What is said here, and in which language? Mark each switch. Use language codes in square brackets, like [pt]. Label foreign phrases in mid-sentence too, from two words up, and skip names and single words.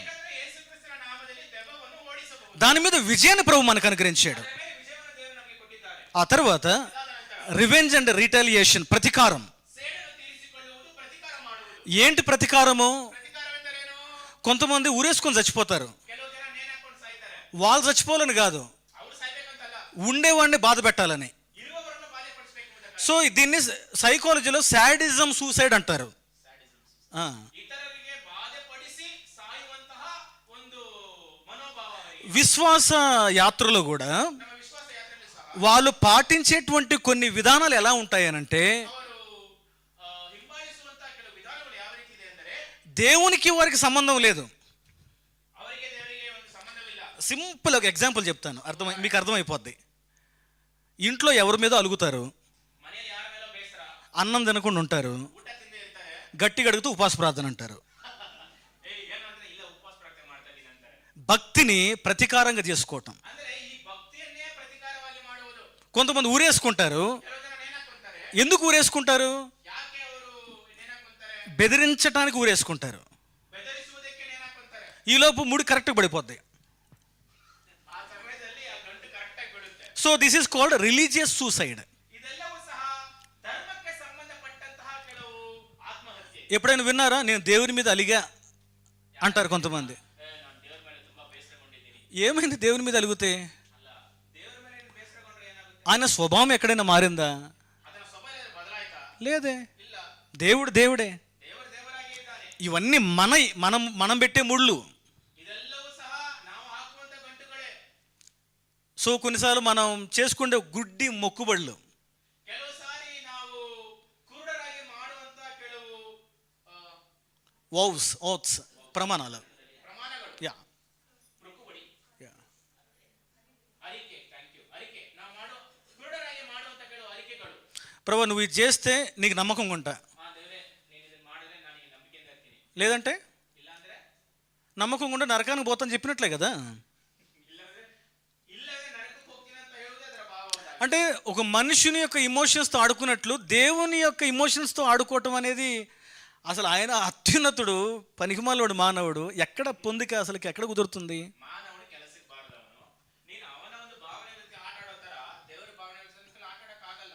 [kn] ಯಾಕಂದ್ರೆ ಯೇಸು ಕ್ರಿಸ್ತನ ನಾಮದಲ್ಲಿ ದೆವ್ವವನ್ನು ಓಡಿಸಬಹುದು. [te] దాని మీద విజయాన్ని ప్రభు మనకు అనుగ్రహించాడు. [kn] ಅದರ ಮೇಲೆ ವಿಜಯವನ್ನು ದೇವರು ನಮಗೆ ಕೊಟ್ಟಿದ್ದಾರೆ. [te] ఆ తర్వాత [kn] ಅದಾದ ನಂತರ [en] revenge and retaliation, [te] ప్రతీకారం. [kn] ಸೇಡನ್ನು ತೀರಿಸಿಕೊಳ್ಳುವುದು, ಪ್ರತಿಕಾರ ಮಾಡುವುದು. [te] ఏంటి ప్రతీకారము? [kn] ಪ್ರತಿಕಾರವೆಂದರೇನು? [te] కొంతమంది ఊరేసుకొని చచ్చిపోతారు. [kn] ಕೆಲವು ಜನ ನೇಣು ಹಾಕೊಂಡು ಸಾಯ್ತಾರೆ. [te] వాళ్ళు చచ్చిపోవాలని కాదు, [kn] ಅವರು ಸಾಯ್ಬೇಕಂತಲ್ಲ, [te] ఉండేవాడిని బాధ పెట్టాలని. [kn] ಇರುವವರನ್ನು ಬಾಧೆಪಡಿಸಬೇಕು. [te] సో దీన్ని సైకాలజీలో [en] sadism suicide [te] అంటారు. ఆ, [kn] ಇತರರಿಗೆ ಬಾಧೆಪಡಿಸಿ ಸಾಯುವಂತಹ ಒಂದು ಮನೋಭಾವ ಅವರಿಗೆ. [te] విశ్వాస యాత్రలో కూడా [kn] ನಮ್ಮ ವಿಶ್ವಾಸ ಯಾತ್ರೆಯಲ್ಲಿ ಸಹ [te] వాళ్ళు పాటించేటువంటి కొన్ని విధానాలు ఎలా ఉంటాయనంటే, [kn] ಅವರು ಹಿಂಬಾಲಿಸುವಂತಹ ಕೆಲವು ವಿಧಾನಗಳು ಯಾವ ರೀತಿ ಇದೆ ಅಂದರೆ, [te] దేవునికి వారికి సంబంధం లేదు. [kn] ಅವರಿಗೆ ದೇವರಿಗೆ ಒಂದು ಸಂಬಂಧವಿಲ್ಲ. [te] సింపుల్ ఒక ఎగ్జాంపుల్ చెప్తాను, మీకు అర్థమైపోద్ది. ఇంట్లో ఎవరి మీద అలుగుతారు, [kn] ಮನೆಯಲ್ಲಿ ಯಾರ ಮೇಲೋ ಬೇಸರ, [te] అన్నం తినకుండా ఉంటారు, [kn] ಊಟ ತಿಂದೇ ಇರ್ತಾರೆ, [te] గట్టిగా అడుగుతూ ఉపవాస ప్రార్థన అంటారు. [kn] ಏನಂದ್ರೆ ಇಲ್ಲ ಉಪವಾಸ ಪ್ರಾರ್ಥನೆ ಮಾಡ್ತಾ ಇದ್ದೀನಿ ಅಂತಾರೆ. [te] భక్తిని ప్రతీకారంగా చేసుకోవటం. [kn] ಅಂದ್ರೆ ಈ ಭಕ್ತಿಯನ್ನೇ ಪ್ರತಿಕಾರವಾಗಿ ಮಾಡುವುದು. [te] కొంతమంది ఊరేసుకుంటారు. [kn] ಕೆಲವು ಜನ ನೇಣಾಕೊಂತಾರೆ. [te] ఎందుకు ఊరేసుకుంటారు? [kn] ಯಾಕೆ ಅವರು ನೇಣಾಕೊಂತಾರೆ? [te] బెదిరించడానికి ఊరేసుకుంటారు. [kn] ಬೆದರಿಸುವುದಕ್ಕೆ ನೇಣಾಕೊಂತಾರೆ. [te] ఈలోపు ముడి కరెక్ట్గా పడిపోద్ది. [kn] ಆ ಸಮಯದಲ್ಲಿ ಆ ಗಂಟು ಕರೆಕ್ಟ್ ಆಗಿ ಬೀಳುತ್ತೆ. [en] so this is called religious suicide. [kn] ಇದೆಲ್ಲವೂ ಸಹ ಧರ್ಮಕ್ಕೆ ಸಂಬಂಧಪಟ್ಟಂತಹ ಕೆಲವು ಆತ್ಮಹತ್ಯೆ. [te] ఎప్పుడైనా విన్నారా? నేను దేవుని మీద అలిగా అంటారు కొంతమంది. [kn] ನಾನು ದೇವರ ಮೇಲೆ ತುಂಬಾ ಬೇಸರಗೊಂಡಿದ್ದೀನಿ. [te] ఏమైంది దేవుని మీద అలిగితే? [kn] ಅಲ್ಲ, ದೇವರ ಮೇಲೆ ನೀನು ಬೇಸರಗೊಂಡ್ರೆ ಏನಾಗುತ್ತೆ? [te] ఆయన స్వభావం ఎక్కడైనా మారిందా? [kn] ಅದರ ಸ್ವಭಾವ ಬದಲಾಯ್ತಾ? [te] లేదే. [kn] ಇಲ್ಲ. [te] దేవుడు దేవుడే. [kn] ದೇವರು ದೇವರಾಗಿ ಇದ್ದಾನೆ. [te] ఇవన్నీ మనం పెట్టే ముళ్ళు. [kn] ಇದೆಲ್ಲವೂ ಸಹ ನಾವು ಹಾಕುವಂತ ಗಂಟುಗಳೇ. [te] సో కొన్నిసార్లు మనం చేసుకునే గుడ్డి మొక్కుబడులు. [kn] ಕೆಲವು ಸಾರಿ ನಾವು ಕುರುಡರಾಗಿ ಮಾಡುವಂತ ಕೆಲವು [te] ఓత్స్ ప్రమాణాలు. [kn] ಪ್ರಮಾಣಗಳು. యా ಮೊಕ್ಕುಬಡಿ, యా ಅರಿಕೆ. [en] thank you. [kn] ಅರಿಕೆ ನಾವು ಕುರುಡರಾಗಿ ಮಾಡುವಂತ ಕೆಲವು ಅರಿಕೆಗಳು. [te] ప్రభు నువ్వు ఇది చేస్తే నీకు నమ్మకంగా ఉంటా, [kn] ದೇವರೇ ನೀನು ಇದನ್ನ ಮಾಡಿದ್ರೆ ನಾನು ನಿನಗೆ ನಂಬಿಕೆಯಿಂದ ಇರ್ತೀನಿ. [te] లేదంటే [kn] ಇಲ್ಲಾಂದ್ರೆ [te] నమ్మకంగా ఉంటే నరకానికి పోతాను చెప్పినట్లే కదా. [kn] ಇಲ್ಲದೆ ನರಕಕ್ಕೆ ಹೋಗ್ತೀನಿ ಅಂತ ಹೇಳುವುದೇ ಅದರ ಭಾವವಾದ. [te] అంటే ఒక మనుషుని యొక్క ఇమోషన్స్తో ఆడుకున్నట్లు దేవుని యొక్క ఇమోషన్స్తో ఆడుకోవటం అనేది అసలు ఆయన అత్యున్నతుడు, పనికిమాలోడు మానవుడు ఎక్కడ పొందిక అసలుకి ఎక్కడ కుదురుతుంది? [kn] ಮಾನವನು ಕೆಲಸಕ್ಕೆ ಬಾರದವನು. ನೀನು ಅವನ ಒಂದು ಭಾವನೆ ಜೊತೆ ಆಟ ಆಡೋ ತರ ದೇವರ ಭಾವನೆ ಜೊತೆ ಆಟ ಆಡಕ್ಕಾಗಲ್ಲ.